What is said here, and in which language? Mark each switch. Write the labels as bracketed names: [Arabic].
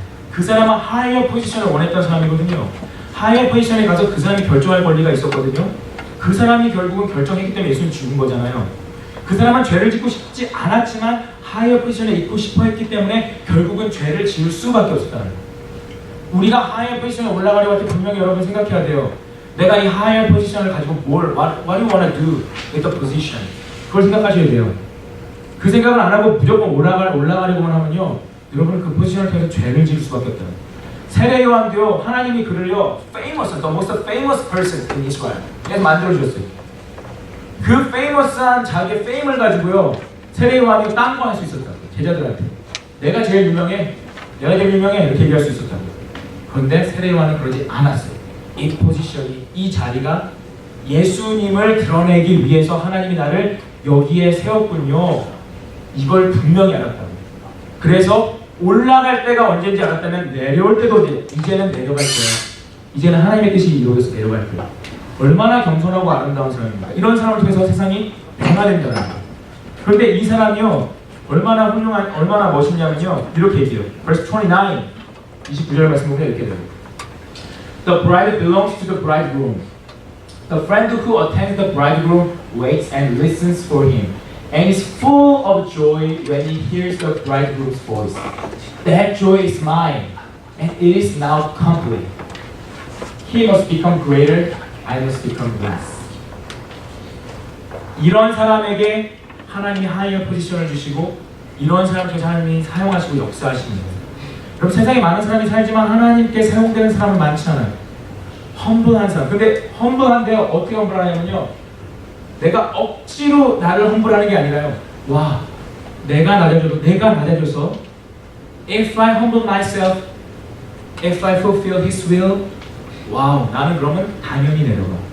[Korean] 그 사람은 하이어 포지션을 원했던 사람이거든요. 하이어 포지션에 가서 그 사람이 결정할 권리가 있었거든요. 그 사람이 결국은 결정했기 때문에 예수님 죽은 거잖아요. 그 사람은 죄를 짓고 싶지 않았지만 하이어 포지션에 있고 싶어 했기 때문에 결국은 죄를 지을 수밖에 없었다는 거예요. 우리가 하이어 포지션에 올라가려고 할 때 분명히 여러분 생각해야 돼요. 내가 이 하이어 포지션을 가지고 [English] what do you want to do with the position? [Korean] 그걸 생각하셔야 돼요. 그 생각을 안 하고 무조건 올라가려고만 하면요, 여러분은 그 포지션을 통해서 죄를 지을 수밖에 없다. 세례 요한도요, 하나님이 그를요, [English] famous, the most famous person in Israel [Korean] 그래서 만들어주셨어요. 그 famous한 자기의 fame을 가지고요, 세례 요한이 딴 거 할 수 있었다고. 제자들한테 내가 제일 유명해 이렇게 얘기할 수 있었다고. 그런데 세례 요한은 그러지 않았어요. 이 포지션이, 이 자리가 예수님을 드러내기 위해서 하나님이 나를 여기에 세웠군요, 이걸 분명히 알았다고. 그래서 올라갈 때가 언제인지 알았다면 내려올 때도 이제는 내려갈 거야. 이제는 하나님의 뜻이 이루어져서 내려갈 거야. 얼마나 겸손하고 아름다운 사람입니까? 이런 사람을 통해서 세상이 변화된다는 거예요. 그런데 이 사람이요, 얼마나 훌륭한, 얼마나 멋있냐면요, 이렇게 얘기해요. verse 29절 말씀 보면 이렇게 돼요. [English] The bride belongs to the bridegroom. The friend who attends the bridegroom waits and listens for him, and is full of joy when he hears the bridegroom's voice. That joy is mine, and it is now complete. He must become greater, I must become less. [Korean] 이런 사람에게 하나님이 하이어 포지션을 주시고, 이런 사람을 통해서 하나님이 사용하시고 역사하시는 거예요. 여러분, 세상에 많은 사람이 살지만 하나님께 사용되는 사람은 많지 않아요. 험블한 사람. 근데 험블한데 어떻게 험블하냐면요, 내가 억지로 나를 험블하는 게 아니라요, 와, 내가 낮아져서 [English] if I humble myself, if I fulfill His will, [Korean] 와우, 나는 그러면 당연히 내려가.